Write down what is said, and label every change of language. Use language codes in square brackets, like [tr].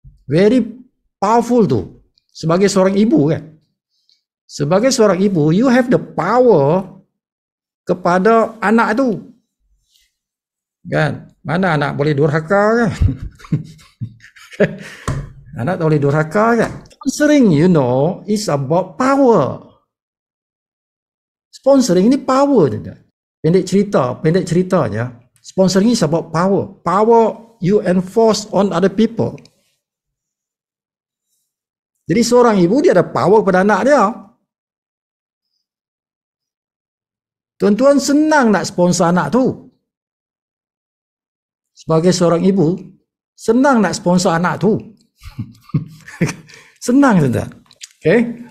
[ms] Very powerful tu. Sebagai seorang ibu kan. Sebagai seorang ibu, [en] you have the power [ms] kepada anak tu. Kan? Mana anak boleh durhaka kan? Anak tak boleh durhaka kan? [en] Sponsoring, you know, is about power. [ms] Sponsoring ni power. Pendek ceritanya, [en] sponsoring is about power. Power you enforce on other people. [ms] Jadi seorang ibu dia ada power pada anak dia. Tuan-tuan senang nak sponsor anak tu. Sebagai seorang ibu, senang nak sponsor anak tu. Senang saja. Okay?